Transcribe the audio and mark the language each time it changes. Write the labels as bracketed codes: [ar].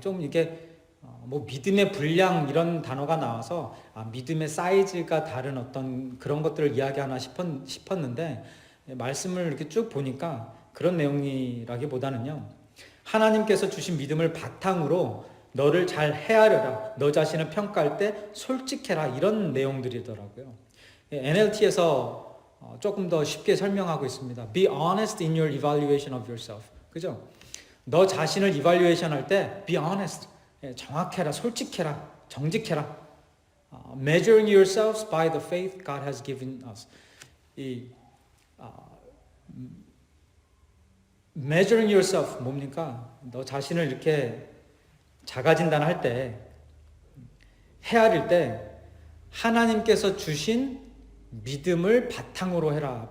[ko] 좀 이게 뭐 믿음의 분량 이런 단어가 나와서 믿음의 사이즈가 다른 어떤 그런 것들을 이야기하나 싶었는데 말씀을 이렇게 쭉 보니까 그런 내용이라기보다는요. 하나님께서 주신 믿음을 바탕으로 너를 잘 헤아려라. 너 자신을 평가할 때 솔직해라. 이런 내용들이더라고요. NLT에서 조금 더 쉽게 설명하고 있습니다. [en] Be honest in your evaluation of yourself. [ko] 그죠? 너 자신을 evaluation 할 때 [en] be honest. [ko] 정확해라. 솔직해라. 정직해라. [en] Measuring yourselves by the faith God has given us. measuring yourself [ko] 뭡니까? 너 자신을 이렇게 자가진단할 때 헤아릴 때 하나님께서 주신 믿음을 바탕으로 해라.